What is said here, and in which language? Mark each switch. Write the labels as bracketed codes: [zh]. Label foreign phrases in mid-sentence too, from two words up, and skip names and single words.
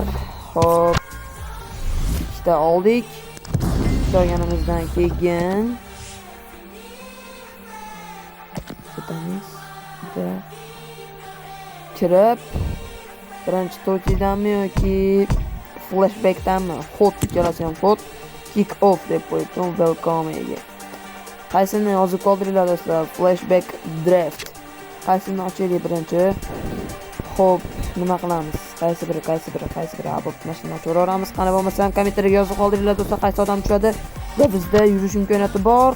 [uz] Xo'p. Ikkita oldik. Ikkita olganimizdan keyin kirib birinchi to'ydanmi yoki flashbackdanmi hot ikkalasidan hot [en] kick off [uz] deb qo'ydim. Welcome ega. Qaysini yozib qoldiringlar do'stlar? [en] Flashback draft. [uz] Qaysini ochaylik birinchi? Xo'p, nima qilamiz? Qaysi biri? Bo'p, mashina ochib qani bo'lmasam kommentariyga yozib qoldiringlar do'stlar, qaysi odam tushadi. Va bizda yurish imkoniyati bor.